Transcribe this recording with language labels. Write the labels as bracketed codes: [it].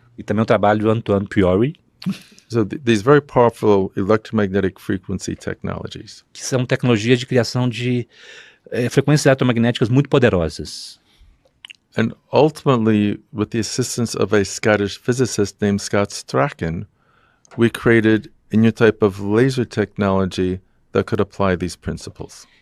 [pt] E também o trabalho do Antoine Priori, [en] So these very powerful electromagnetic frequency technologies. [pt] que são tecnologias de criação de frequências eletromagnéticas muito poderosas. [en] And ultimately, with the assistance of a Scottish physicist named Scott Strachan, we created a new type of laser technology that could apply these principles.